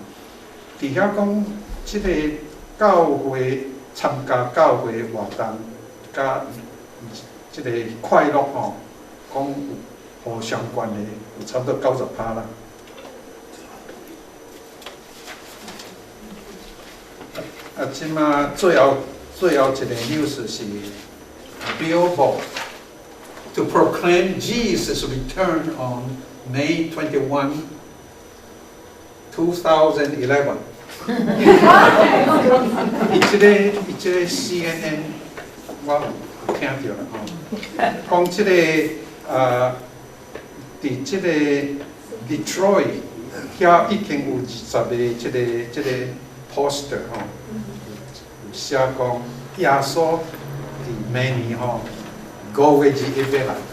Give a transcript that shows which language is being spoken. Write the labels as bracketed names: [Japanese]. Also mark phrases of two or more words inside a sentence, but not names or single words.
[Min Nan Chinese] 伫遐讲，即个教会参加教会活动，甲即个快乐吼，讲有互相关的，有差不多90%啦。即马最后一个 [English] news 是 Billboard to proclaim Jesus' return on May 21, 2011。 [Min Nan Chinese] 伊即个 CNN 我有听到啦吼，讲即个伫即个 Detroit 遐已经有20个即个 poster 吼，有写讲耶稣伫明年吼5月21日来啦。